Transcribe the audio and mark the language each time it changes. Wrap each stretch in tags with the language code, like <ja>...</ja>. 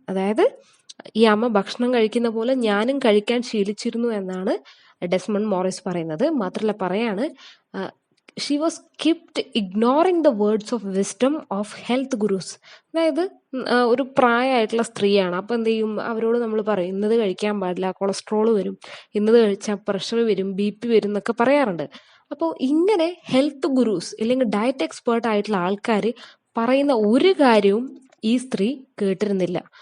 <ml>അതായത് ഈ അമ്മ ഭക്ഷണം കഴിക്കുന്ന പോലെ ഞാനും കഴിക്കാൻ ശീലിച്ചിരുന്നു എന്നാണ് ഡെസ്മണ്ട് മോറിസ് പറയുന്നത്. മാത്രമല്ല പറയാണ്</ml> <en>she was kept ignoring the words of wisdom of health gurus.</en> <ml>അതായത് ഒരു പ്രായമായിട്ടുള്ള സ്ത്രീയാണ്. അപ്പം എന്ത് ചെയ്യും, അവരോട് നമ്മൾ പറയും ഇന്നത് കഴിക്കാൻ പാടില്ല, കൊളസ്ട്രോൾ വരും, ഇന്നത് കഴിച്ചാൽ പ്രഷർ വരും, BP വരും എന്നൊക്കെ പറയാറുണ്ട്. അപ്പോൾ ഇങ്ങനെ ഹെൽത്ത് ഗുരൂസ് അല്ലെങ്കിൽ ഡയറ്റ് എക്സ്പേർട്ട് ആയിട്ടുള്ള ആൾക്കാർ പറയുന്ന ഒരു കാര്യവും ഈ സ്ത്രീ കേട്ടിരുന്നില്ല.</ml>